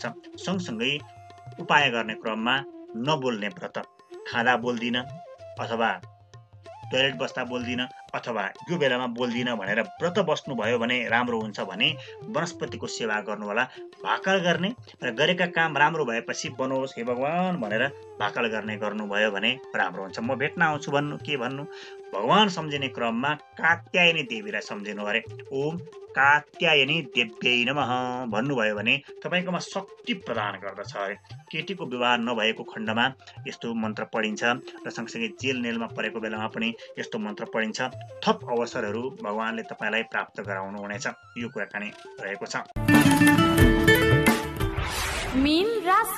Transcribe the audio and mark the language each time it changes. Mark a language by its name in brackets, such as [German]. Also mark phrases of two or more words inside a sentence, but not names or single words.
[Nepali] सँगसँगै उपाय गर्ने क्रममा नबोल्ने व्रत, खाँदा बोल्दिन अथवा टोयलेट बस्दा बोल्दिन अथवा यो बेलामा बोल्दिन भनेर व्रत बस्नुभयो भने राम्रो हुन्छ भने वनस्पतिको सेवा गर्नु होला। भाकल गर्ने र गरेका काम राम्रो भएपछि बनोस् हे भगवान भनेर भाकल गर्ने गर्नुभयो भने राम्रो हुन्छ। म भेट्न आउँछु भन्नु के भन्नु, भगवान सम्झिने क्रममा कात्यायनी देवीलाई सम्झिनु अरे। [Sanskrit] ओम कात्यायनी देव्यै नमः [Nepali] भन्नुभयो भने तपाईकोमा शक्ति प्रदान गर्दछ अरे। केटीको विवाह नभएको खण्डमा यस्तो मन्त्र पढिन्छ र सँगसँगै जेल नेलमा परेको बेलामा पनि यस्तो मन्त्र पढिन्छ। थप अवसरहरू भगवानले तपाईलाई प्राप्त गराउनु हुनेछ, यो कुराकानी रहेको छ। मीन राशि।